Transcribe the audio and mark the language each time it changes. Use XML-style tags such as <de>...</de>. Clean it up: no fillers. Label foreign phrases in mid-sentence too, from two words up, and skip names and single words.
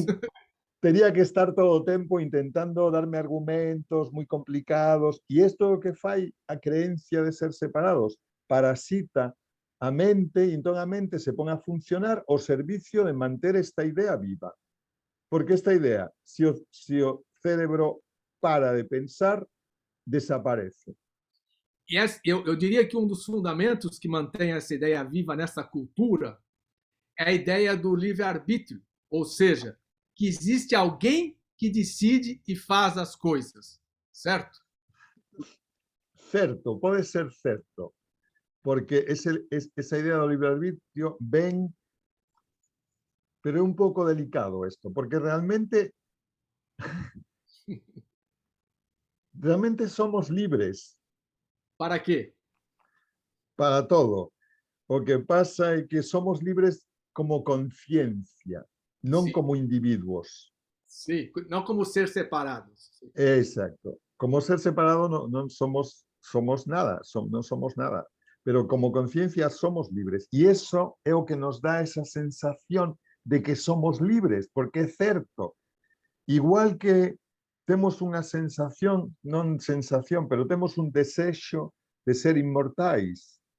<gl>Tería que estar todo o tempo intentando darme argumentos moi complicados e isto é o que fai a creencia de ser separados. Parasita a mente e entón a mente se pon a funcionar ao servicio de manter esta idea viva. Porque esta idea, se o cérebro para de pensar, desaparece.</gl> <pt>E eu diria que um dos fundamentos que mantém essa ideia viva nessa cultura é a ideia do livre-arbítrio, ou seja, que existe alguém que decide e faz as coisas, certo?</pt> <gl>Certo, pode ser certo, porque esa idea do livre-arbitrio ven, pero é un pouco delicado isto, porque realmente somos libres</gl> <pt>Para quê?</pt> <gl>para todo. O que pasa é que somos libres como conciencia, non</gl> <pt>Sim,</pt> <gl>como individuos.</gl> <pt>sim. Não como ser separados. Sim.</pt> <gl>Exacto. Como ser separado non somos nada, non somos nada. Pero como conciencia somos libres. E iso é o que nos dá esa sensación de que somos libres, porque é certo. Igual que temos unha sensación, non sensación, pero temos un desexo de ser inmortais.</gl>